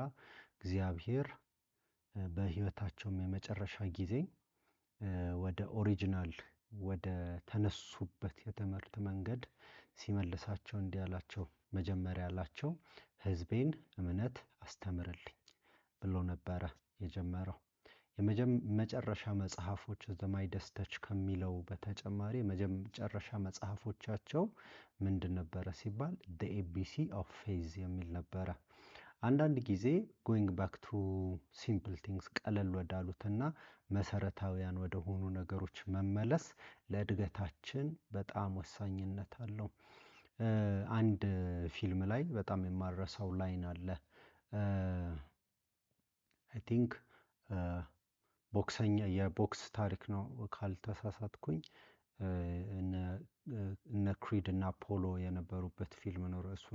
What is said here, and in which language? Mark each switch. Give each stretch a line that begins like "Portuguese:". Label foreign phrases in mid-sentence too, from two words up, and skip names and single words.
Amharic: እግዚአብሔር በህይወታቸው የመጨረሻ ጊዜ ወደ ኦሪጂናል ወደ ተነሱበት የትምህርት መንገድ ሲመልሳቸው እንዲህ አላቸው። መጀመሪያ ያላቸው ህዝቤን እምነት አስተምርልኝ ብሎ ነበረ የጀመረው። የመጨረሻ መጽሐፎች ዘማይደስ ተች ከሚለው በተጨማሪ የመጨረሻ መጽሐፎቻቸው ምንድን ነበረ ሲባል the ABC of faith የሚል ነበረ። አንዳንድ ጊዜ
English: going back to simple things
Amharic: ቀለል ወዳሉትና መሰረታዊያን ወደ ሆኑ ነገሮች መመለስ ለእድገታችን በጣም ወሳኝነት አለው። አንድ ፊልም ላይ በጣም የማረሳው ላይን አለ።
English: I think
Amharic: ቦክሰኛ የቦክስ ታሪክ ነው ካልተሳሳትኩኝ። እነ ክሪድ እና ፖሎ የነበሩበት ፊልም ነው። እሱን